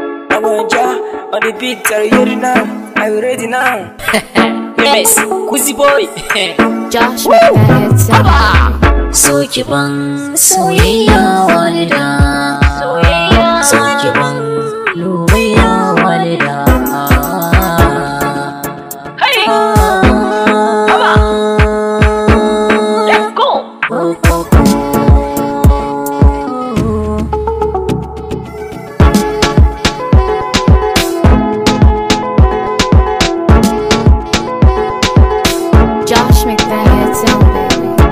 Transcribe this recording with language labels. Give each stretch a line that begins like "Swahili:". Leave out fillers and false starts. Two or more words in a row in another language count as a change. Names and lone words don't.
English: Awanja on the beat, are you ready now? Are you ready now? Yes, Kuzi boy. Josh McDaniels.
Hausa: So ki ban soyayya walida. So ki ban lubayya walida.
English: Hey, let's go. Josh McDaniels, baby.